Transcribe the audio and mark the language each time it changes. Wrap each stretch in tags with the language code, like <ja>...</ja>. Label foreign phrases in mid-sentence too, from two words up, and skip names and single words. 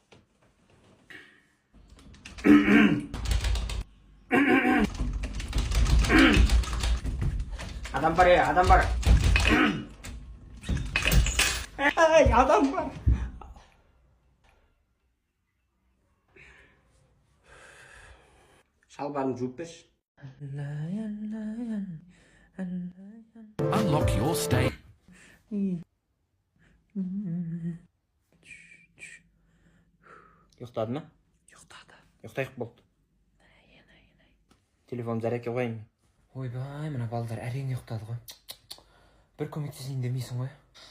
<kk>Адам бар, адам бар. Ей, адам бар. Шалбарын жуып берші.</kk> <en>Unlock your stay.</en> <kk>Ұйықтады ма? Ұйықтады. Ұйықтайық болды. Телефон зарядке қойайын. Ойбай, мына балдар әрең ұйықтады ғой. Бір көмектесейін демейсің ғой.</kk>